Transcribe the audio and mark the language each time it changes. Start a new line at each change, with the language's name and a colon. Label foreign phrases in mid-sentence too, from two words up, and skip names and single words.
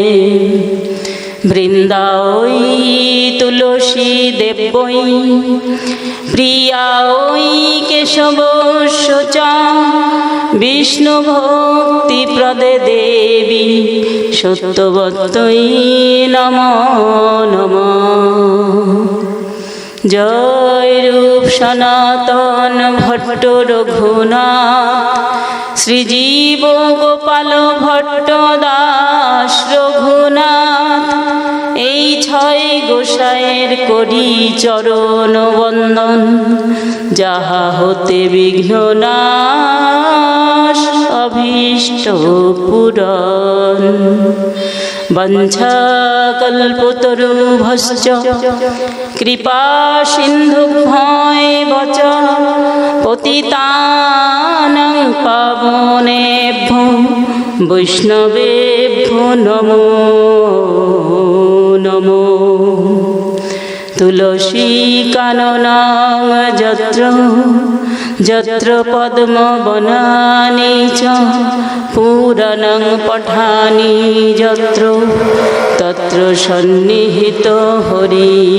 Sanskrit: वृंदावै तुलसी देवै प्रियायै केशवस्य च विष्णुभक्तिप्रदे देवी सत्यवत्यै नमो नमः।
Bangla: जय रूप सनातन भट्ट रघुनाथ श्रीजीव गोपाल भट्ट दास रघुनाथ এই ছয় গোসাইয়ের করি চরণ বন্দন যাহা হতে বিঘ্ন নাশ অভীষ্ট পূরণ।
Sanskrit: বঞ্ছাকল্পতরুভশ্চ কৃপা সিন্ধুভ্যেব চ পতিতানাং পাবনেভ্যো বৈষ্ণবেভ্যো নমো নমো। তুলসী কাননাং যত্র যত্র পদ্মবনানি চ পুরাণং পঠানি যত্র তত্র সন্নিহিত হরি।